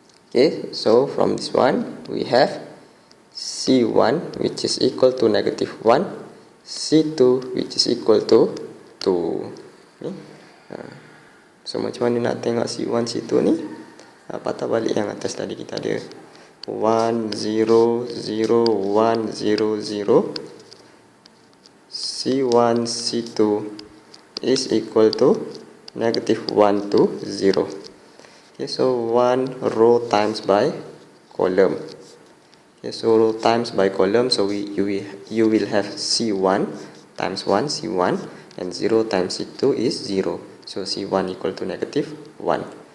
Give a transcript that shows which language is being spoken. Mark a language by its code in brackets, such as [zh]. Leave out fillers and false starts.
[en] Okay, so from this one, we have C1 which is equal to negative 1, C2 which is equal to 2. [ms] Okay. So macam mana nak tengok C1, C2 ni? Patah balik yang atas tadi, kita ada 1, 0, 0, 1, 0, 0. [en] C1, C2 is equal to negative 1 to 0. Okay, so 1 row times by column. Okay, so row times by column, so you will have C1 times 1 C1, and 0 times C2 is 0, so C1 equal to negative 1.